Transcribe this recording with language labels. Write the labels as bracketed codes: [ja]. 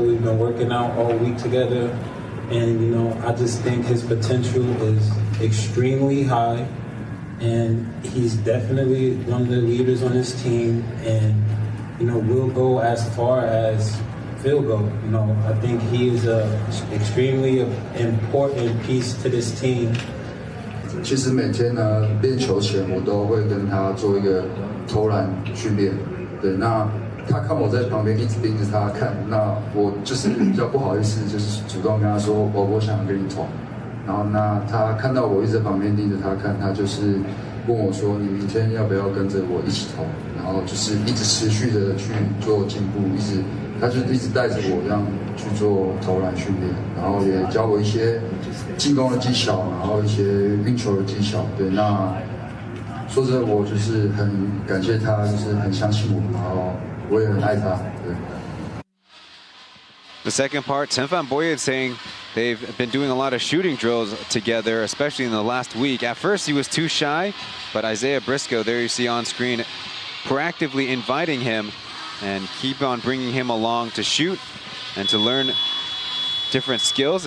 [en] We've been working out all week together. And, you know, I just think his potential is extremely high. And he's definitely one of the leaders on his team. And, you know, we'll go as far as Phil go. You know, I think he is an extremely important piece to this team. [zh] 其实每天呢练球前，我都会跟他做一个投篮训练。对，那他看我在旁边一直盯着他看，那我就是比较不好意思，就是主动跟他说，我想跟你投。然后那他看到我一直在旁边盯着他看，他就是问我说，你明天要不要跟着我一起投？然后就是一直持续的去做进步，他就一直带着我这样去做投篮训练，然后也教我一些进攻的技巧，然后一些运球的技巧。对，那说真的，我就是很感谢他，就是很相信我，然后我也很爱他。对。 [en] The second part, Chen Pauian saying they've been doing a lot of shooting drills together, especially in the last week. At first, he was too shy, but Isaiah Briscoe, there you see on screen, proactively inviting him and keep on bringing him along to shoot and to learn different skills.